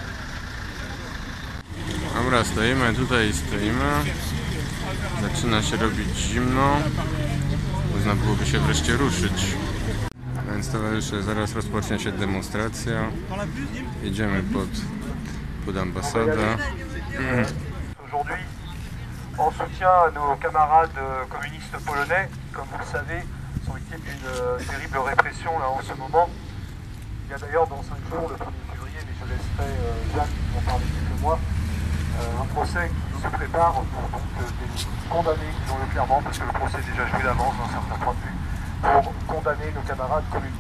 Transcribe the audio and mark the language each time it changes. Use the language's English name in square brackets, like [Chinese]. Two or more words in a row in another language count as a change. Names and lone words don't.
[Polish] Dobra, stoimy, zaczyna się robić zimno, można byłoby się wreszcie ruszyć. Więc towarzysze, zaraz rozpocznie się demonstracja, jedziemy pod ambasadę. [French] Aujourd'hui, en soutien à nos camarades communistes polonais, qui, comme vous le savez, sont victimes d'une terrible répression là en ce moment. Il y a d'ailleurs dans 5 jours, le 1er février, mais je laisserai Jacques en parler quelques mois, un procès qui se prépare pour donc des condamnés, disons-le clairement, parce que le procès est déjà joué d'avance d'un certain point de vue, pour condamner nos camarades communistes.